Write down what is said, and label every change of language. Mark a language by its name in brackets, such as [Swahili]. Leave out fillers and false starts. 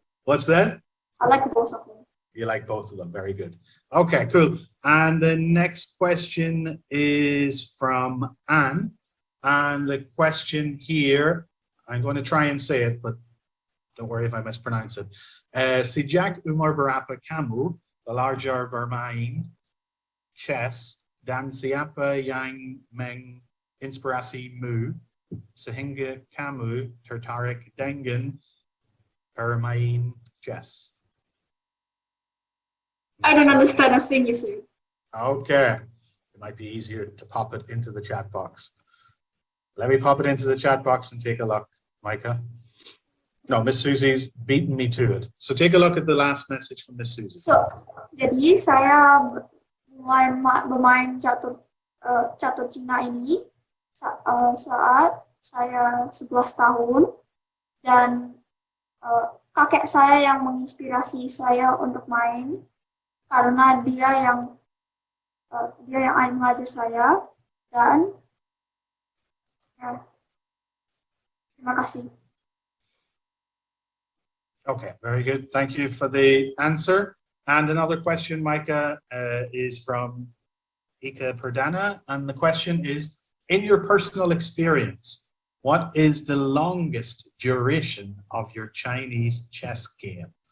[English] What's that? I like both of them. You like both of them. Very good. Okay, cool. And the next question is from Anne. And the question here, I'm going to try and say it, but don't worry if I mispronounce it. [Indonesian] Sejak umur berapa kamu belajar bermain chess dan siapa yang menginspirasimu sehingga kamu tertarik dengan bermain chess? [English] I don't understand a thing you say. Okay. It might be easier to pop it into the chat box. Let me pop it into the chat box and take a look, Micah. No, Miss Susie's beaten me to it. So take a look at the last message from Miss Susie. [Indonesian] So, jadi saya mulai bermain catur Cina ini saat saya 11 tahun, dan kakek saya yang menginspirasi saya untuk main karena dia yang mengajar saya, dan ya, terima kasih. [English] Okay, very good. Thank you for the answer. And another question, Micah, is from Ika Perdana. And the question is, in your personal experience, what is the longest duration of your Chinese chess game?